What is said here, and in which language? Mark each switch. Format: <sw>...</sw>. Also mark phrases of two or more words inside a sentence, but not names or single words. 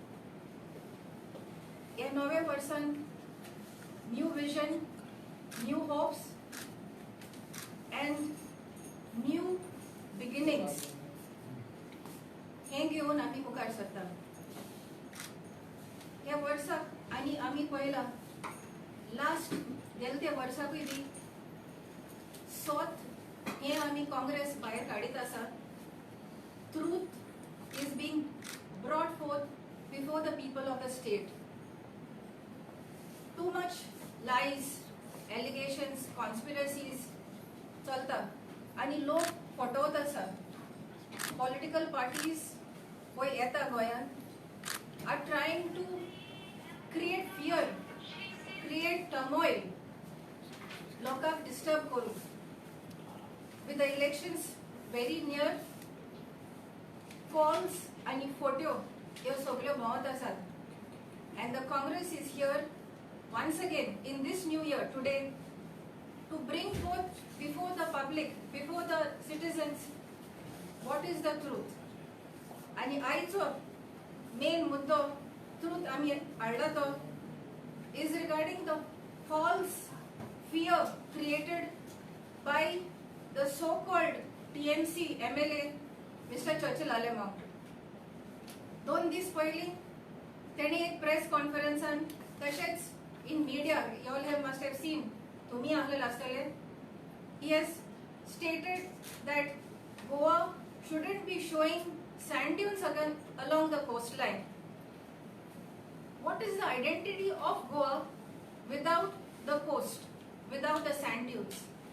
<kok>ह्या नव्या वर्सान</kok> <en>new vision, new hopes and new beginnings</en> <kok>हे घेऊन आम्ही मुखार सरता. ह्या वर्साक आनी आमी पळयला लास्ट गेल्या त्या वर्साकूय बी सोत हे आमी काँग्रेस भायर काडीत आसा.</kok> <en>Truth is being brought forth before the people of the state. Too much lies, allegations, conspiracies</en> <kok>चलता आनी लोक फटवत आसा.</kok> <en>political parties</en> <kok>पळय येता गोंयांत</kok> <en>are trying to create fear, create turmoil,</en> <kok>लोकांक डिस्टर्ब करून.</kok> <en>with the elections very near,</en> <kok>कॉल्स आनी फोटो ह्यो सगळ्यो भोंवत आसात.</kok> <en>and the Congress is here once again in this new year today to bring forth before the public, before the citizens, what is the truth.</en> <kok>आणि आयचो मेन मुद्दो ट्रूथ आमी हाडला तो</kok> <en>is regarding the false fear created by the so-called TMC MLA Mr. Churchill Alemount.</en> <kok>2 दीस पयलीं तेणी एक प्रेस कॉन्फरन्सान तशेंच</kok> <en>in media, you all must have seen,</en> <kok>तुम्ही आसलेले आसतले,</kok> <en>he has stated that Goa shouldn't be showing sand dunes again along the coastline. What is the identity of Goa without the coast, without the sand dunes?</en>